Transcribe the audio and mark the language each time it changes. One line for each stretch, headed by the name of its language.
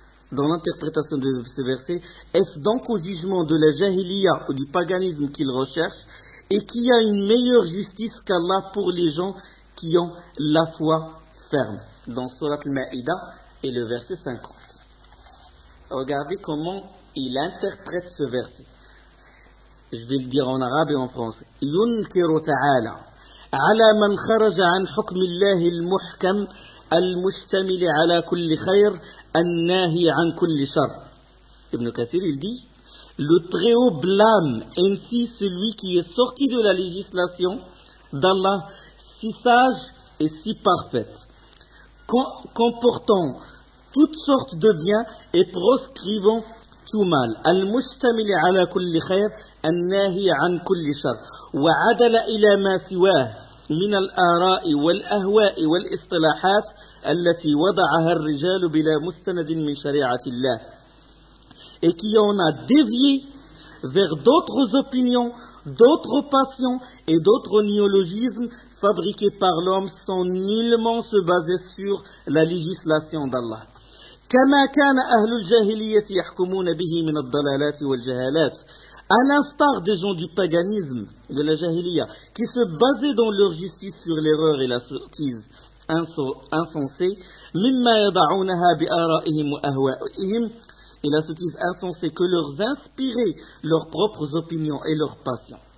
French: Dans l'interprétation de ce verset, est-ce donc au jugement de la jahiliya ou du paganisme qu'il recherche et qu'il y a une meilleure justice qu'Allah pour les gens qui ont la foi ferme? Dans sourate al-Maïda et le verset 50. Regardez comment il interprète ce verset. Je vais le dire en arabe et en français.
Arabic: Yunkiru ta'ala على من خرج عن حكم الله المحكم المشتمل على كل خير الناهي عن كل شر.
French: Ibn Kathir, il dit, le Très-Haut blâme ainsi celui qui est sorti de la législation d'Allah si sage et si parfaite, comportant toutes sortes de biens et proscrivant tout mal.
Arabic: المشتمل على كل خير الناهي عن كل شر وعدل إلى ما سواه من الآراء والأهواء والاصطلاحات التي وضعها الرجال بلا مستند من شريعة الله.
French: Et qui en a dévié vers d'autres opinions, d'autres passions et d'autres néologismes fabriqués par l'homme sans nullement se baser sur la législation d'Allah.
Arabic: كما كان أهل الجاهلية يحكمون به من الضلالات والجهالات.
French: À l'instar des gens du paganisme, de la jahiliya, qui se basaient dans leur justice sur l'erreur et la sottise insensée,
Arabic: mimma yada'ounaha bi'ara'ihim wa ahwa'ihim,
French: et la sottise insensée que leur inspiraient leurs propres opinions et leurs passions.